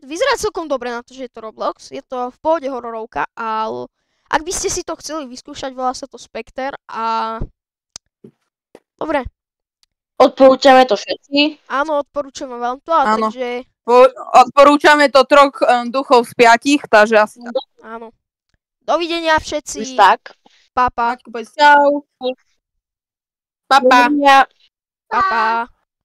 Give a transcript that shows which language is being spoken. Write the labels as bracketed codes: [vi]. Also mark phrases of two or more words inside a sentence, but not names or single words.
[sk] Vyzerá celkom dobre na to, že je to Roblox, je to v pohode hororovka, ale ak by ste si to chceli vyskúšať, volá sa to Spectre a... Dobre, Odporúčame to všetci. áno, odporúčame vám to, a Áno. takže Odporúčame to 3 duchov z 5, takže asi... áno. Dovidenia všetci, Tak. pa pa, Čau. Pa, pa. Dovidenia. pa pa.